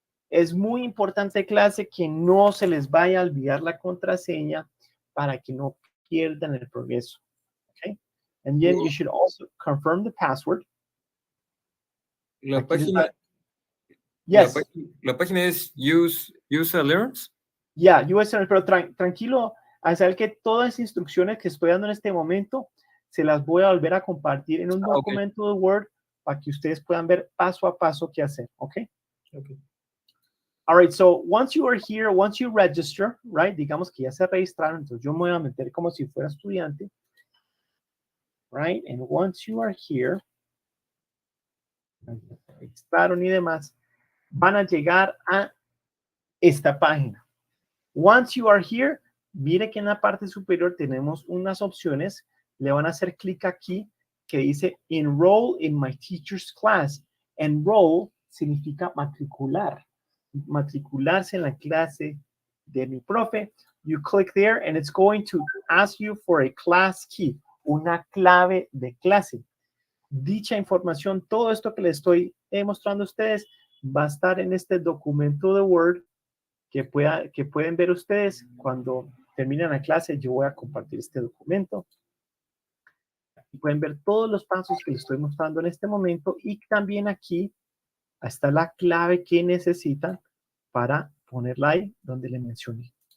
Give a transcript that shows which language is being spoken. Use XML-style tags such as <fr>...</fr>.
<es>Es muy importante, clase, que no se les vaya a olvidar la contraseña para que no pierdan el progreso.</es> <en>Okay? And then you should also confirm the password.</en> <es>La página,</es> <en>yes.</en> <es>La página es USA Learns. Yeah, US Learns, pero tranquilo, a saber que todas las instrucciones que estoy dando en este momento se las voy a volver a compartir en un documento de Word para que ustedes puedan ver paso a paso qué hacer, okay?</es> <en>Okay. All right, so once you are here, once you register, right,</en> <es>digamos que ya se registraron, entonces yo me voy a meter como si fuera estudiante,</es> <en>right, and once you are here,</en> <es>registraron y demás, van a llegar a esta página.</es> <en>Once you are here,</en> <es>mire que en la parte superior tenemos unas opciones. Le van a hacer clic aquí que dice</es> <en>Enroll in my teacher's class.</en> <es>Enroll significa matricular. Matricularse en la clase de mi profe.</es> <en>You click there and it's going to ask you for a class key,</en> <es>una clave de clase. Dicha información, todo esto que les estoy mostrando a ustedes, va a estar en este documento de Word que pueden ver ustedes cuando terminen la clase. Yo voy a compartir este documento. Pueden ver todos los pasos que les estoy mostrando en este momento, y también aquí está la clave que necesitan para ponerla ahí donde le mencioné.</es>